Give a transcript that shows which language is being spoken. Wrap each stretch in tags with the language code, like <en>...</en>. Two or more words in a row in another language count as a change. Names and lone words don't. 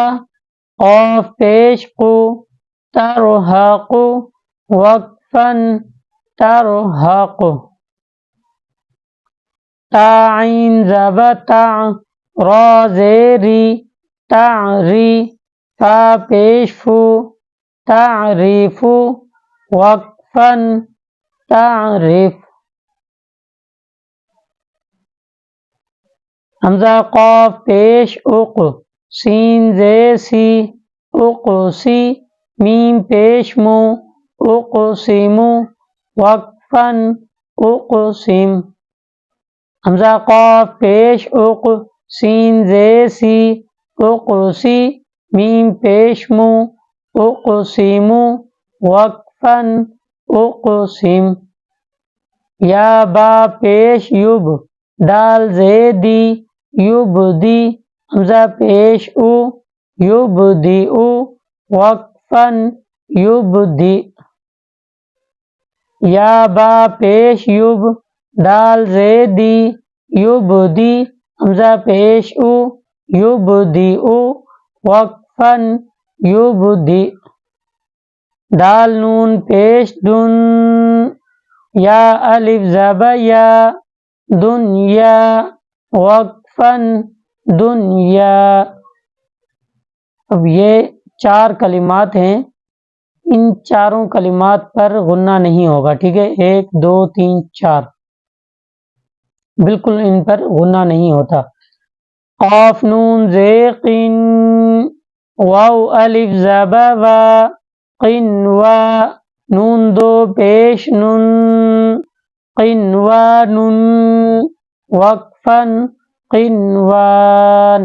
<ur>قاف پیش قو ترہق وقفا ترہق. تا عین زبر تع را زیری تعری. فا پیش فو تعرف وقفا تعرف. حمزہ قاف پیش اق سین زے سی اقسی میم پیش مو اقسمو وقفا اقسم. حمزہ قاف پیش اق سین زے سی اقسی میم پیش مو اقسمو وقفا اقسم. یا با پیش یب دال زیدی یبدی حمزہ پیش او یبدی او وقفا یبدی. یا با پیش یب دال زیدی یبدی حمزہ پیش او یبدی او وقفا یبدی. دال نون پیش دن یا الف زبر یا دنیا وقفا دنیا. اب یہ 4 کلمات ہیں، ان چاروں کلمات پر غنہ نہیں ہوگا، ٹھیک ہے، 1 2 3 4 بالکل ان پر غنہ نہیں ہوتا. قاف نون زیقن واو الف زبر وا قنوا نون 2 پیش نن قنوان وقفا قنوان.</ur>